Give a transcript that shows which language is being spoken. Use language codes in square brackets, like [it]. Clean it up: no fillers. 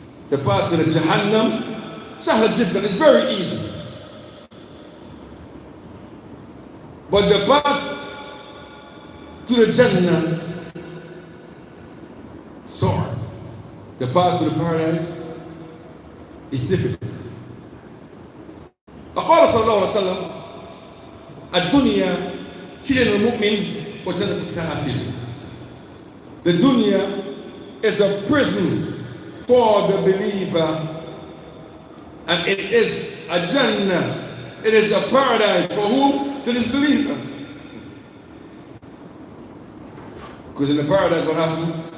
[en] The path to the Jahannam, sahal jiddan, is very easy. But the path to the Jannah, sore. The path to the paradise is difficult. [ar] فقال صلى الله عليه وسلم الدنيا سجن المؤمن وجنة الكافر. [en] The dunya is a prison for the believer, and it is a Jannah, it is a paradise for whom? The disbeliever. Because in the paradise, what happened?